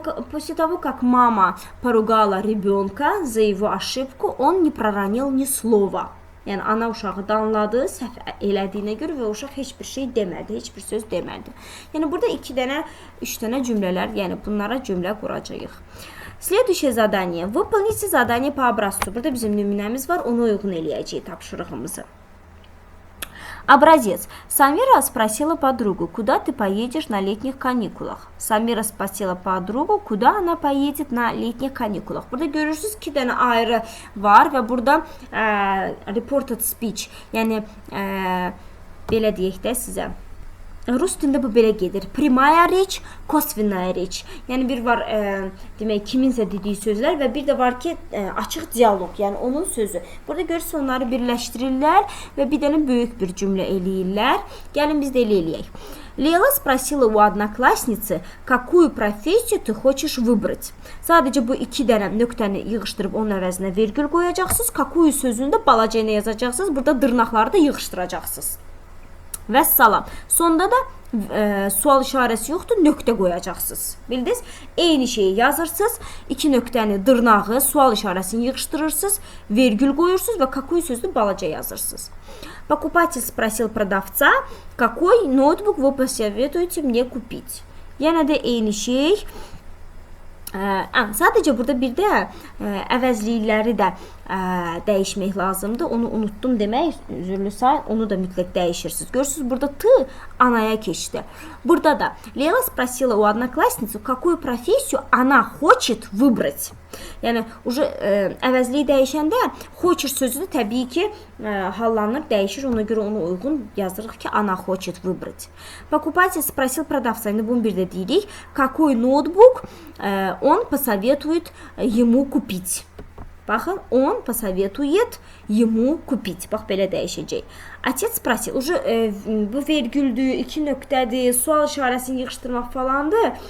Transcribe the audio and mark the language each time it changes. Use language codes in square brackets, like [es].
[ru] После того, как мама поругала ребенка за его ошибку, он не проронил ни слова. [az] Yəni, ana uşağı danladı, səhv elədiyinə görə və uşaq heç bir şey demədi, heç bir söz demədi. Yəni, burada 2 dənə, 3 dənə cümlələr, yəni bunlara cümlə quracağıq. [ru] Следующее задание. Выполните задание по образцу. [az] Burada bizim nümunəmiz var, onu uyğun eləyəcəyik tapşırığımızı. [ru] Образец. Самира спросила подругу, куда ты поедешь на летних каникулах? Самира спросила подругу, куда она поедет на летних каникулах. [az] Burada görürsünüz 2 dənə ayrı var və burada reported speech, yəni belə deyək də sizə. Rus dilində bu belə gedir. Primaya reç, kosvinaya reç. Yəni bir var demək kiminsə dediyi sözlər və bir də var ki açıq dialoq, yəni onun sözü. Burada görürsünüz onları birləşdirirlər və bir dənə böyük bir cümlə eləyirlər. Gəlin biz də eləyək. [ru] Лейла спросила у одноклассницы, какую профессию ты хочешь выбрать. [az] Sadəcə bu 2 dənə nöqtəni yığışdırıb onun əvəzinə vergül qoyacaqsınız. Какую sözündə balaca ilə yazacaqsınız. Burada dırnaqları da yığışdıracaqsınız. Vəssalam. Sonda da sual işarəsi yoxdur, nöqtə qoyacaqsınız. Bildiniz? Eyni şeyi yazırsınız, 2 nöqtəni, dırnağı, sual işarəsini yığışdırırsınız, vergül qoyursunuz və какую sözünü balaca yazırsınız. [ru] Покупатель спросил продавца, какой ноутбук вы посоветуете мне купить? [az] Yəni də eyni şey. Sadəcə burada bir də əvəzlikləri də dəyişmək lazımdır. Onu unutdum demək, üzrlü say, onu da mütləq dəyişirsiniz. Görürsünüz, burada t anaya keçdi. Burada da [ru] Лейла спросила у одноклассницы, какую профессию она хочет выбрать. [az] Yəni, əvəzliyi dəyişəndə хочет sözü də təbii ki, hallanır, dəyişir. Ona görə onu uyğun yazırıq ki, [ru] она хочет выбрать. Покупатель спросил продавца, [az] indi bunu bir də deyirik. [ru] Какой ноутбук он посоветует ему купить. Baxın, он посоветует ему купить. [az] Bax, belə dəyişəcək. [ru] Отец спросил, [az] bu vergüldür, 2 nöqtədir, sual işarəsini yığışdırmaq falandır.